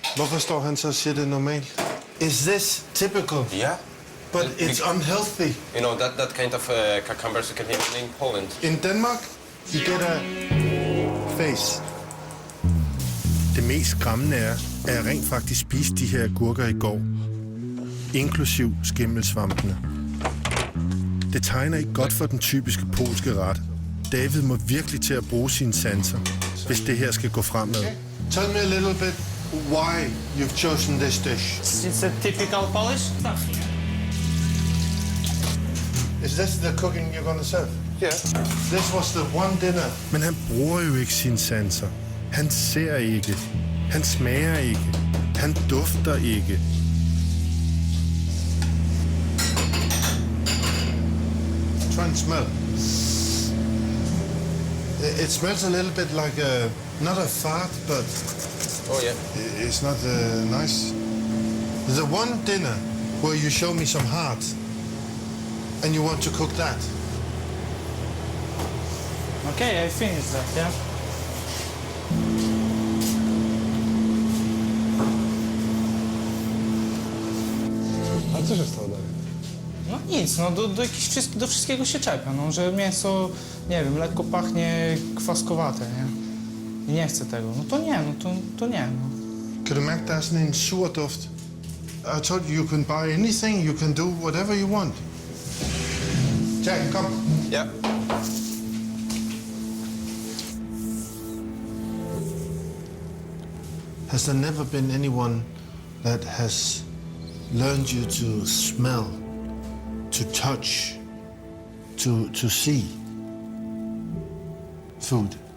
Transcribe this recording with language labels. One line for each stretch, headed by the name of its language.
Danish: Hvorfor står han så og siger det er normalt?
English: Is this typical? Yeah. But it's unhealthy. You know, that kind of cucumbers you can have in Poland. In Denmark, you get a face.
Danish: Det mest skræmmende er, at jeg rent faktisk spiste de her agurker i går. Inklusiv skimmelsvampene. Det tegner ikke godt for den typiske polske ret. David må virkelig til at bruge sine sanser, hvis det her skal gå fremad.
English: Tell me a little bit why you've chosen this dish. It's a typical Polish stuff. Is this the cooking you're gonna serve? Yeah. This was the one dinner.
Danish: Men han bruger jo ikke sine sanser. Han ser ikke. Han smager ikke. Han dufter ikke.
English: Try and smell. It smells a little bit like not a fart, but Oh yeah. it's not nice. The one dinner where you show me some heart and you want to cook that. Okay, I finished that, yeah.
Polish: A co się stało dalej? No nic, no do wszystkiego się czepia, no, że mięso, nie wiem, lekko pachnie kwaskowate, nie? I nie chcę tego, no to nie, no to nie, no.
Danish: Kan du mærke, der er sådan en sur duft?
English: I told you you can buy anything, you can do whatever you want. Jack, come. Yeah. Has there never been anyone that has learned you to smell, to touch, to see food?